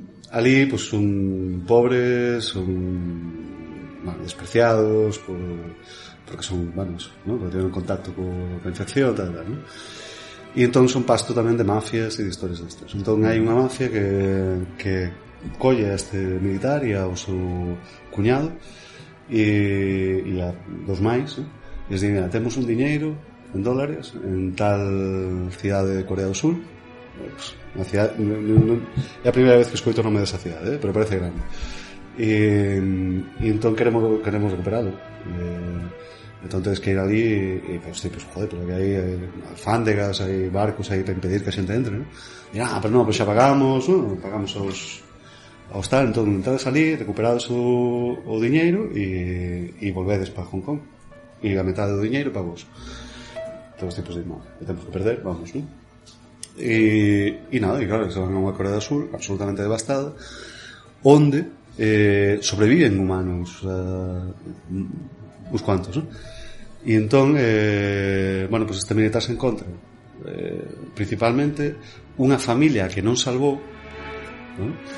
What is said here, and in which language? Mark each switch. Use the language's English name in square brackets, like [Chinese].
[Spanish] Ali, pues, son pobres, son, bueno, despreciados porque son, bueno, ¿no? Porque tienen contacto con a infección, tal, ¿no? [Galician] E entón son pasto tamén de mafias e de historias destas. Entón hai unha mafia que colle a este militar e ao seu cuñado e a dos máis, e les diga, temos un diñeiro en dólares en tal cidade de Corea do Sur, pues, unha cidade, é a primeira vez que escoito o nome desa cidade, pero parece grande, e entón queremos recuperalo, entón tedes que ir ali e pues, joder, pero que hai alfándegas, hai barcos aí para impedir que a xente entre, ¿no? E pero non, pues xa pagamos, ¿no? Pagamos ao tal, entón entrades ali, recuperades o diñeiro e volvedes para Hong Kong, e a metade do diñeiro para vos. Todos os tipos de mal, que temos que perder, vamos, ¿no? E nada, e claro, se van a unha Corea do Sur absolutamente devastada, onde sobreviven humanos, uns cuantos, ¿no? E entón, bueno, pues este militar se encontra principalmente unha familia que non salvou, ¿no?